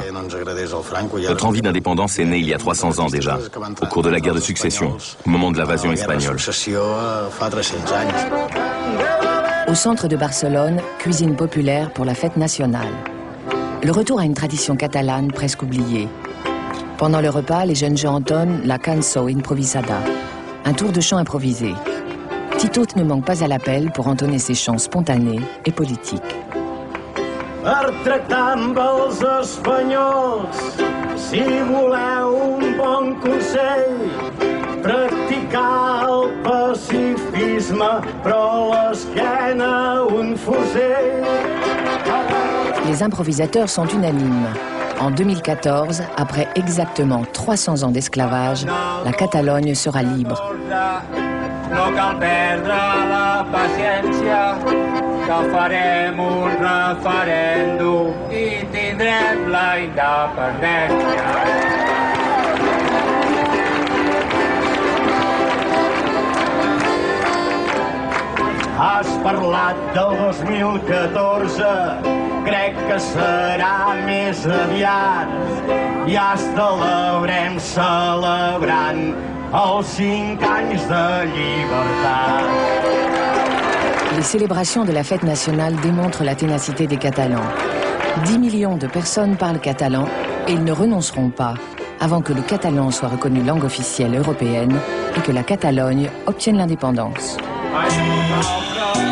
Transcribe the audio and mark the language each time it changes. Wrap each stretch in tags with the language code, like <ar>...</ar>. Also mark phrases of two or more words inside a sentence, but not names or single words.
<fr>Notre envie d'indépendance est née il y a 300 ans déjà, au cours de la guerre de succession, au moment de l'invasion espagnole. Au centre de Barcelone, cuisine populaire pour la fête nationale. Le retour à une tradition catalane presque oubliée. Pendant le repas, les jeunes gens entonnent la</fr> <ca>cançó improvisada,</ca> <fr>un tour de chant improvisé. Tito ne manque pas à l'appel pour entonner ses chants spontanés et politiques.</fr> <ca>Per tractar amb els espanyols, si voleu un bon consell, practicar el pacifisme, però a l'esquena un fusell.</ca> <fr>Les improvisateurs sont unanimes. En 2014, après exactement 300 ans d'esclavage, la Catalogne sera libre.</fr> <ca>No cal perdre la paciència, que farem un referèndum i tindrem la independència. Has parlat del 2014, crec que serà més aviat. Ja celebrant els 5 anys de llibertat.</ca> <fr>Les célébrations de la fête nationale démontrent la ténacité des Catalans. 10 millions de personnes parlent catalan et ils ne renonceront pas avant que le catalan soit reconnu langue officielle européenne et que la Catalogne obtienne l'indépendance.</fr>